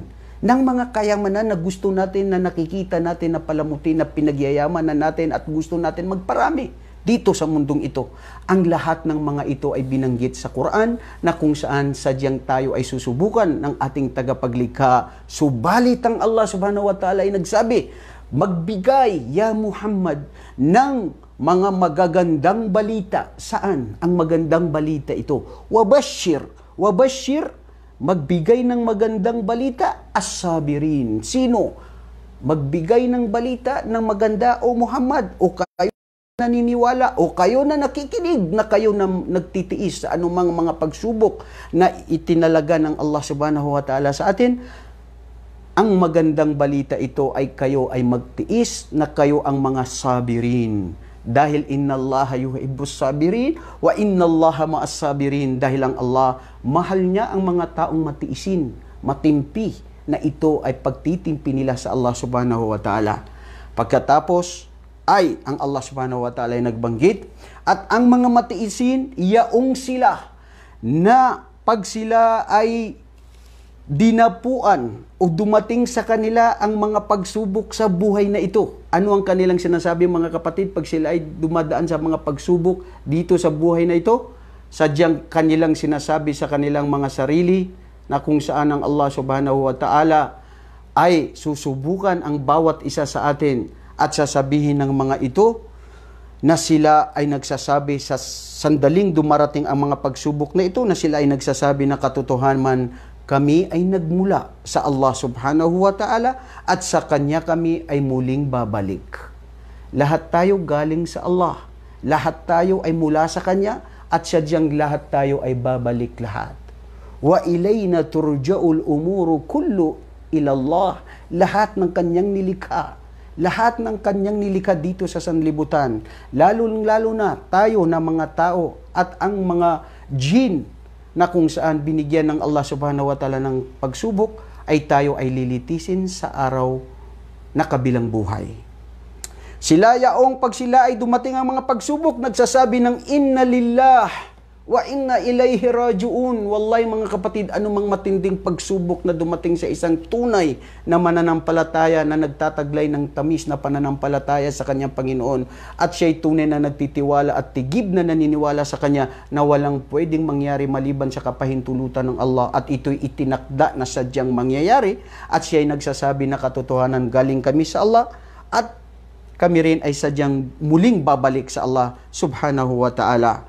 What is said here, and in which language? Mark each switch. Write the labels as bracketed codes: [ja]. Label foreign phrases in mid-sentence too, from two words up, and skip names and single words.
[tl] Ng mga kayamanan na gusto natin, na nakikita natin, na palamuti, na pinagyayaman na natin at gusto natin magparami dito sa mundong ito. Ang lahat ng mga ito ay binanggit sa Quran na kung saan sadyang tayo ay susubukan ng ating tagapaglikha. Subalit ang Allah [ar] سبحانه وتعالى [tl] ay nagsabi, magbigay, ya Muhammad, ng mga magagandang balita. Saan ang magandang balita ito? Wabashir, magbigay ng magandang balita, as-sabirin. Sino? Magbigay ng balita ng maganda, o Muhammad, o kayo naniniwala, o kayo na nakikinig, na kayo na nagtitiis sa anumang mga pagsubok na itinalaga ng Allah [ar] سبحانه وتعالى [tl] sa atin. Ang magandang balita ito ay kayo ay magtiis, na kayo ang mga sabirin. [ar] Dahil إن الله يحب الصابرين وإن الله مع الصابرين. [tl] Dahil ang Allah, mahal niya ang mga taong matiisin, matimpi, na ito ay pagtitimpi nila sa Allah [ar] سبحانه وتعالى. [tl] Pagkatapos ay ang Allah [ar] سبحانه وتعالى [tl] ay nagbanggit, at ang mga matiisin, yaong sila na pag sila ay dinapuan o dumating sa kanila ang mga pagsubok sa buhay na ito. Ano ang kanilang sinasabi, mga kapatid, pag sila ay dumadaan sa mga pagsubok dito sa buhay na ito? Sadyang kanilang sinasabi sa kanilang mga sarili na kung saan ang Allah [ar] سبحانه وتعالى [tl] ay susubukan ang bawat isa sa atin, at sasabihin ng mga ito na sila ay nagsasabi sa sandaling dumarating ang mga pagsubok na ito, na sila ay nagsasabi na katotohanan man kami ay nagmula sa Allah [ar] سبحانه وتعالى [tl] at sa Kanya kami ay muling babalik. Lahat tayo galing sa Allah. Lahat tayo ay mula sa Kanya at sadyang lahat tayo ay babalik lahat. [ar] وإلينا ترجع الأمور كل إلى الله. [tl] Lahat ng Kanyang nilikha. Lahat ng Kanyang nilikha dito sa sanlibutan. Lalo na tayo na mga tao at ang mga jinn na kung saan binigyan ng Allah [ar] سبحانه وتعالى [tl] ng pagsubok, ay tayo ay lilitisin sa araw na kabilang buhay. Sila yaong pag sila ay dumating ang mga pagsubok, nagsasabi ng [ar] إنا لله وإنا إليه راجعون. [tl] Wallahi mga kapatid, anumang matinding pagsubok na dumating sa isang tunay na mananampalataya na nagtataglay ng tamis na pananampalataya sa kanyang Panginoon, at siya'y tunay na nagtitiwala at tigib na naniniwala sa Kanya na walang pwedeng mangyari maliban sa kapahintulutan ng Allah, at ito'y itinakda na sadyang mangyayari, at siya'y nagsasabi na katotohanan galing kami sa Allah, at kami rin ay sadyang muling babalik sa Allah [ar] سبحانه وتعالى.